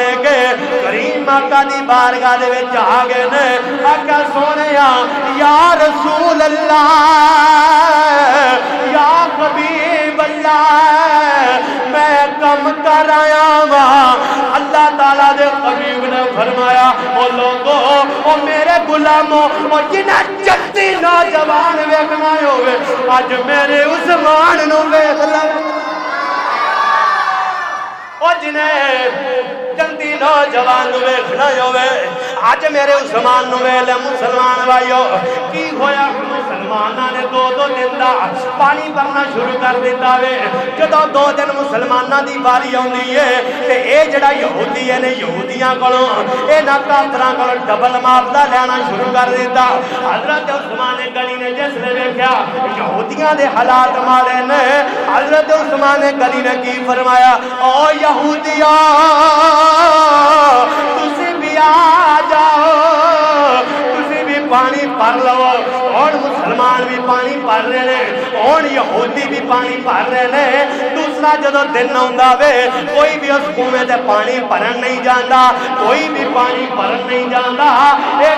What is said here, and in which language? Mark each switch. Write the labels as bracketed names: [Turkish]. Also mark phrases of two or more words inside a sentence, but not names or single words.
[Punjabi] کے کریم آقا دی بارگاہ دے وچ آ گئے نے آقا سونیا [Arabic] یا رسول اللہ یا حبیب اللہ [Punjabi] میں کم کر آیا ہاں اللہ تعالیٰ دے حبیب نے فرمایا او لوگو او میرے غلاموں او جنہ جلدی نوجوان ویکھنا ہوئے اج میرے عثمان نو ویکھ لو او جنہ جلدی نوجوان ویکھنا ہوئے اج میرے عثمان نو ویلے مسلمان بھائیو کی ہویا مسلماناں نے 2 دن دا پانی بھرنا شروع کر دیتا وے جدوں 2 دن مسلماناں دی باری آوندی ہے تے اے جڑا یہودی ہے نے یہودیاں کولوں اے نا کافراں کولوں ڈبل معاوضہ لینا شروع کر دیتا حضرت عثمان غنی نے جس نے ویکھیا یہودیاں دے حالات مارے نے حضرت عثمان غنی نے کی فرمایا او یہودیاں تسی بھی آ جاؤ تسی بھی پانی بھر لو [Urdu] اور مسلمان بھی پانی بھر رہے ہیں اور یہودی بھی پانی بھر رہے ہیں [Punjabi] دوسرا جدو دن آندا وے کوئی بھی اس کنویں تے پانی بھرن نہیں جاندا کوئی بھی پانی بھرن نہیں جاندا ایک